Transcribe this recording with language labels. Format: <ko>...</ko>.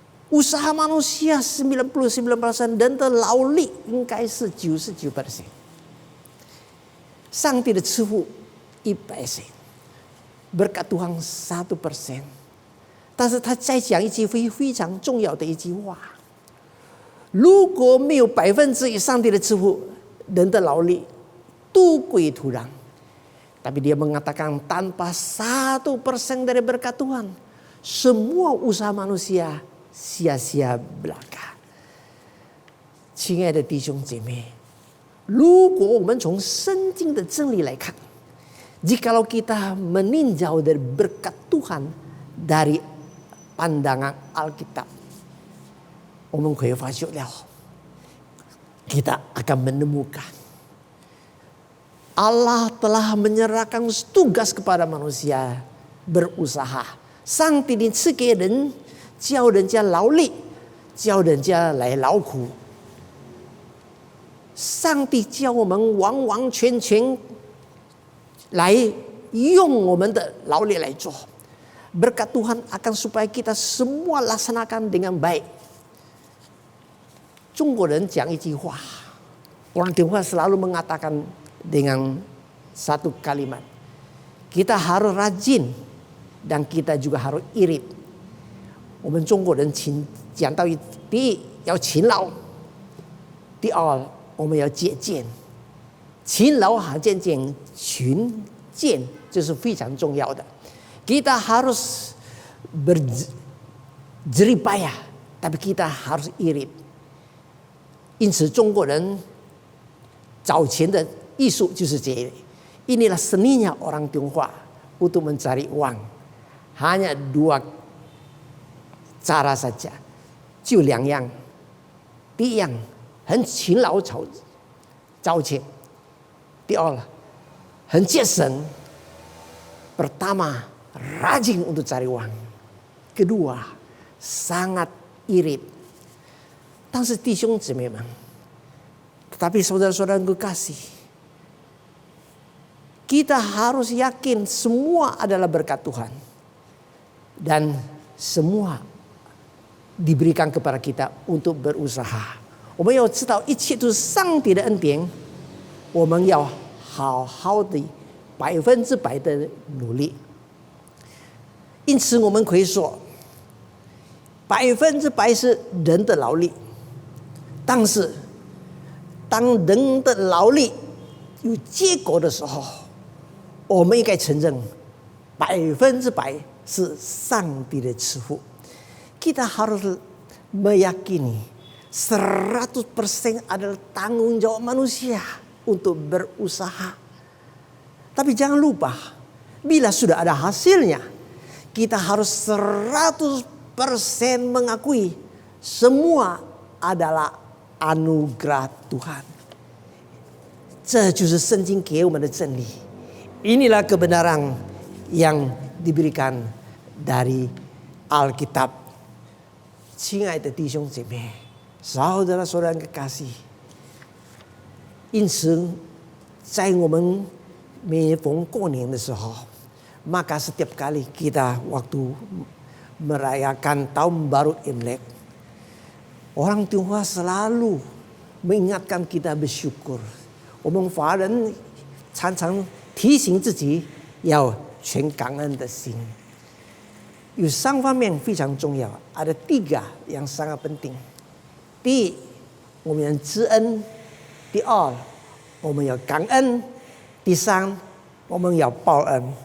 <id>usaha manusia 99%</id> <zh>人的劳力应该是99%，上帝的赐福100%，</zh> <id>berkat Tuhan 1%。</id> <zh>但是他再讲一句非常重要的一句话：如果没有1%上帝的赐福，人的劳力都归土壤。</zh> <id>Tapi dia mengatakan tanpa 1% dari berkat Tuhan, semua usaha manusia sia-sia belaka。</id> <zh>亲爱的弟兄姐妹，如果我们从圣经的真理来看，</zh> <id>jikalau kita meninjau dari berkat Tuhan dari pandangan Alkitab，</id> <zh>我们会发现了</zh> <id>kita akan menemukan Allah telah menyerahkan tugas kepada manusia berusaha。</id> <zh>上帝赐给人，叫人家劳力，叫人家来劳苦。上帝叫我们完完全全来用我们的劳力来做。</zh> <id>Berkat Tuhan akan supaya kita semua laksanakan dengan baik。</id> <zh>中国人讲一句话，</zh> <id>orang Tionghoa selalu mengatakan dengan satu kalimat, kita harus rajin dan kita juga harus irit。</id> <zh>我们中国人讲到第一要勤劳，第二我们要节俭。勤劳和节俭，勤俭这是非常重要的。</zh> <id>Kita harus berjeripayah, tapi kita harus irit。</id> <zh>因此，中国人早前的艺术就是这里。</zh> <id>Inilah seninya orang Tionghoa untuk mencari uang. Hanya 2 cara saja，</id> <zh>就2样。第一样，很勤劳找钱；第二，很节省。</zh> <id>Pertama, rajin untuk cari uang. Kedua, sangat irit。</id> <zh>但是弟兄姊妹们，</zh> <id>tetapi saudara-saudara yang kekasih, kita harus yakin semua adalah berkat Tuhan dan semua diberikan kepada kita untuk berusaha。</id> <zh>我们要知道一切都是上帝的恩典，我们要好好的100%的努力。因此，我们可以说，100%是人的劳力，但是当人的劳力有结果的时候，我们应该承认100%是上帝的赐福。</zh> <id>Kita harus meyakini 100% adalah tanggung jawab manusia untuk berusaha. Tapi jangan lupa, bila sudah ada hasilnya, kita harus 100% mengakui semua adalah anugerah Tuhan。</id> <zh>这就是圣经给我们的真理。</zh> <id>Inilah kebenaran yang diberikan dari Alkitab。</id> <zh>亲爱的弟兄姐妹，</zh> <id>saudara-saudara yang kekasih，</id> <zh>因此在我们每逢过年的时候，</zh> <id>maka setiap kali kita waktu merayakan tahun baru Imlek， orang Tionghoa selalu mengingatkan kita bersyukur。</id> <zh>我们华人常常提醒自己要全感恩的心。有3方面非常重要，</zh> <id>ada 3 yang sangat penting。</id> <zh>第一，我们要知恩；第二，我们要感恩；第三，我们要报恩。</zh>